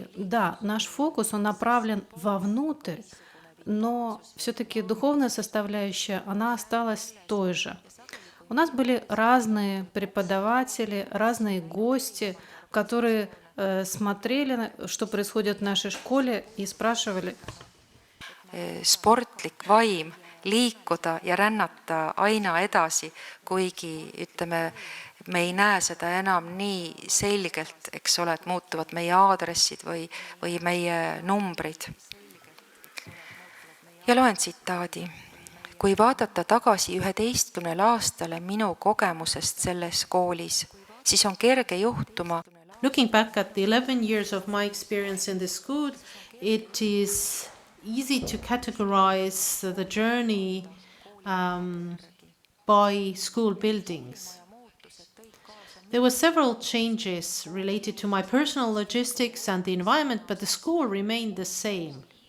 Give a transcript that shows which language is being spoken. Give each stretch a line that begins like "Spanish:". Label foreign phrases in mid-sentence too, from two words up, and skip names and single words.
Russian: Да, наш фокус, он направлен вовнутрь, но все-таки духовная составляющая, она осталась той же. У нас были разные преподаватели, разные гости, которые смотрели, что происходит в нашей школе, и спрашивали,
Estonian: sportlik vaim liikuda ja rännata aina edasi, kuigi ütleme, me ei näe seda enam nii selgelt, eks ole, et muutuvad meie aadressid või meie numbrid. Ja loen tsitaadi. Kui vaadata tagasi 11 aastale minu kogemusest selles koolis, siis on kerge juhtuma.
English: Looking back at the 11 years of my experience in this school, it is easy to categorize the journey by school buildings. There were several changes related to my personal logistics and the environment, but the school remained the same.